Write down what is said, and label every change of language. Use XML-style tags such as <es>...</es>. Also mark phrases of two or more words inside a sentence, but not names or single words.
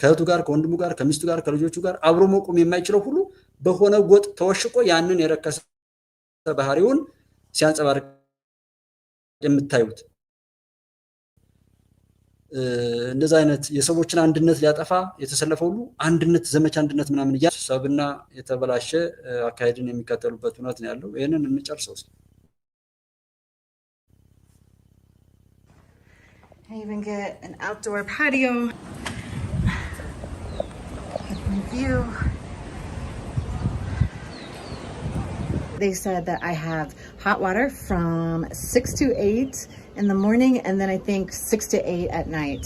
<am>ከእህቱ ጋር፣ ከወንድሙ ጋር፣ ከሚስቱ ጋር፣ ከልጆቹ ጋር አብሮ መቆም የማይችለው ሁሉ በሆነ ጎጥ ተወሽቆ ያንን የረከሰ ባህሪውን ሲያንጸባርቅ የምታዩት እንደዛ አይነት የሰዎችን አንድነት ሊያጠፋ የተሰለፈ ሁሉ አንድነት ዘመቻ አንድነት ምናምን እያ ሰብና የተበላሸ አካሄድን የሚከተሉበት እውነት ነው ያለው። ይህንን እንጨርሰው።</am> <en>I even get an outdoor patio with my view. They said that I have hot water from 6 to 8 in the morning, and then I think 6 to 8 at night.</en>